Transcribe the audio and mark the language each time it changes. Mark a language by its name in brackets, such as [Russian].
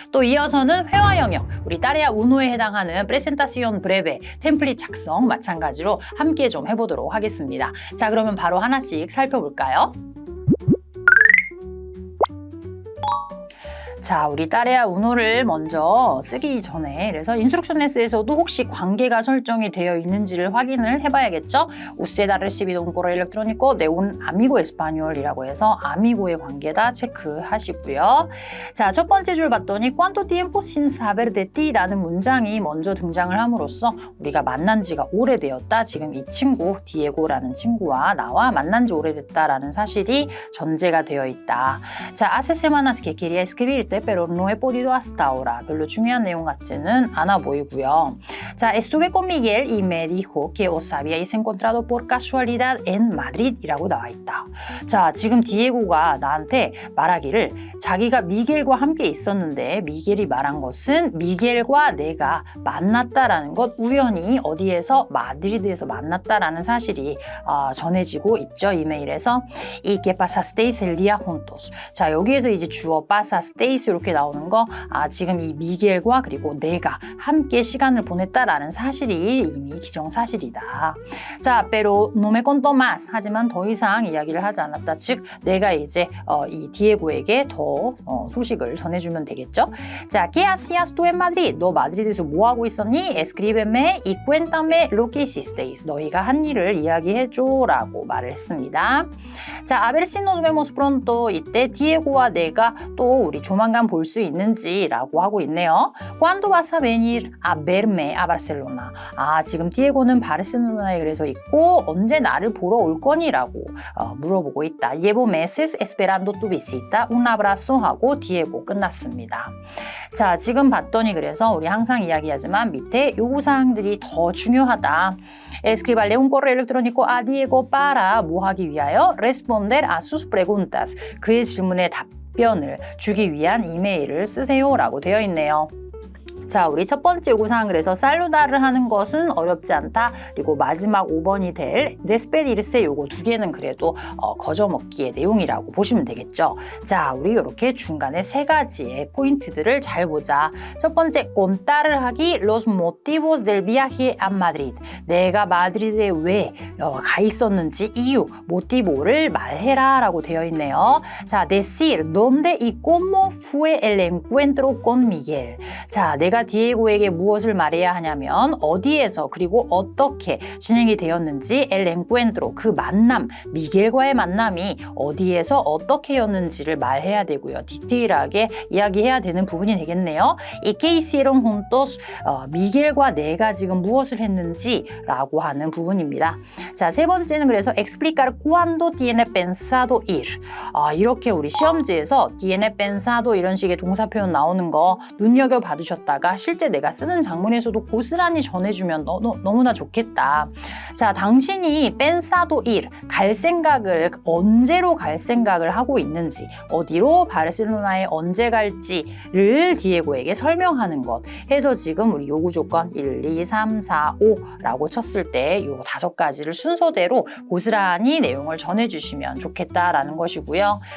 [Korean] 또 이어서는 회화 영역, 우리 따레아 우노에 해당하는 프레센타시온 브레베 템플릿 작성 마찬가지로 함께 좀 해보도록 하겠습니다. 자, 그러면 바로 하나씩 살펴볼까요? 자, 우리 따레아 우노를 먼저 쓰기 전에 그래서 인스트럭션에서도 혹시 관계가 설정이 되어 있는지를 확인을 해봐야겠죠. [Spanish] Usted ha recibido un correo electrónico de un amigo español [Korean] 이라고 해서 아미고의 관계다 체크하시고요. 자, 첫 번째 줄 봤더니 [Spanish] ¿Cuánto tiempo sin saber de ti? [Korean] 라는 문장이 먼저 등장을 함으로써 우리가 만난 지가 오래되었다. 지금 이 친구, 디에고라는 친구와 나와 만난 지 오래됐다라는 사실이 전제가 되어 있다. [Spanish] 자, hace semanas que quería escribir pero no he podido hasta ahora. [Korean] 별로 중요한 내용 같지는 않아 보이고요. [Spanish] 자, estuve con Miguel y me dijo que os habíais encontrado por casualidad en Madrid [Korean] 이라고 나와 있다. 자, 지금 디에고가 나한테 말하기를 자기가 미겔과 함께 있었는데 미겔이 말한 것은 미겔과 내가 만났다라는 것, 우연히 어디에서 마드리드에서 만났다라는 사실이 전해지고 있죠. 이메일에서 [Spanish] y que pasasteis el día juntos. [Korean] 자, 여기에서 이제 주어 pasasteis 이렇게 나오는 거, 지금 이 미겔과 그리고 내가 함께 시간을 보냈다라는 사실이 이미 기정사실이다. [Spanish] 자, pero no me contó más. [Korean] 하지만 더 이상 이야기를 하지 않았다. 즉, 내가 이제 이 디에고에게 더 소식을 전해주면 되겠죠. [Spanish] 자, ¿qué hacías tú en Madrid? [Korean] 너 마드리드에서 뭐 하고 있었니? [Spanish] Escríbeme y cuéntame lo que hicisteis. [Korean] 너희가 한 일을 이야기해줘라고 말을 했습니다. [Spanish] 자, a ver si nos vemos pronto. [Korean] 이때 디에고와 내가 또 우리 조만간 볼 수 있는지라고 하고 있네요. [Spanish] ¿Cuándo vas a venir a verme a Barcelona? [Korean] 지금 디에고는 바르셀로나에 그래서 있고 언제 나를 보러 올 거니라고 물어보고 있다. [Spanish] Llevo meses esperando tu visita. Un abrazo [Korean] 하고 디에고 끝났습니다. 자, 지금 봤더니 그래서 우리 항상 이야기하지만 밑에 요구사항들이 더 중요하다. [Spanish] Escribirle un correo electrónico a Diego para [Korean] 뭐 하기 위하여? [Spanish] Responder a sus preguntas. [Korean] 그의 질문에 답변을 주기 위한 이메일을 쓰세요라고 되어 있네요. 자, 우리 첫 번째 요구사항 그래서 살루다를 하는 것은 어렵지 않다. 그리고 마지막 5번이 될 데스페디르세 요거 두 개는 그래도 거저먹기의 내용이라고 보시면 되겠죠. 자, 우리 이렇게 중간에 세 가지의 포인트들을 잘 보자. 첫 번째, [Spanish] contar을 하기 los motivos del viaje a Madrid. [Korean] 내가 마드리드에 왜 가 있었는지 이유, 모티보를 말해라 라고 되어 있네요. [Spanish] 자, decir dónde y cómo fue el encuentro con Miguel. [Korean] 자, 내가 디에고에게 무엇을 말해야 하냐면 어디에서 그리고 어떻게 진행이 되었는지 el encuentro, 그 만남, 미겔과의 만남이 어디에서 어떻게였는지를 말해야 되고요. 디테일하게 이야기해야 되는 부분이 되겠네요. [Spanish] y que hicieron juntos, [Korean] 미겔과 내가 지금 무엇을 했는지라고 하는 부분입니다. 자, 세 번째는 그래서 [Spanish] explicar cuándo tiene pensado ir. [Korean] 이렇게 우리 시험지에서 tiene pensado 이런 식의 동사 표현 나오는 거 눈여겨 봐두셨다가 실제 내가 쓰는 장문에서도 고스란히 전해주면 너무나 좋겠다. 자, 당신이 pensado ir, 갈 생각을 언제로 갈 생각을 하고 있는지, 어디로 바르셀로나에 언제 갈지를 디에고에게 설명하는 것 해서 지금 우리 요구 조건 1, 2, 3, 4, 5라고 쳤을 때 요 5가지를 순서대로 고스란히 내용을 전해주시면 좋겠다라는 것이고요.